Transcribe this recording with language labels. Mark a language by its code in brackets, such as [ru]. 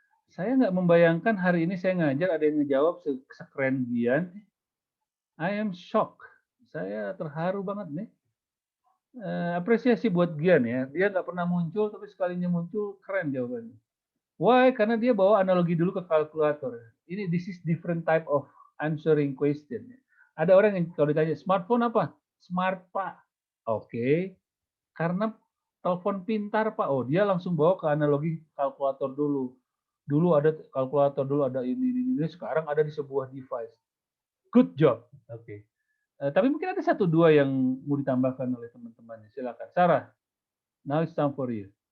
[id] Saya nggak membayangkan hari ini saya ngajar ada yang ngejawab sekeren Gian. [en] I am shocked. [id] Saya terharu banget nih. Apresiasi buat Gian ya. Dia nggak pernah muncul, tapi sekalinya muncul keren jawabannya. [en] Why? [id] Karena dia bawa analogi dulu ke kalkulator. [en] This is different type of answering question. [id] Ada orang yang kalau ditanya smartphone apa? Smart Pak. Oke. Karena telepon pintar Pak. Oh, dia langsung bawa ke analogi kalkulator dulu. Dulu ada kalkulator, dulu ada ini, sekarang ada di sebuah device. [en] Good job. [id] Oke. Tapi mungkin ada satu dua yang mau ditambahkan oleh teman-temannya. Silakan. [en] Sarah, now it's time for you.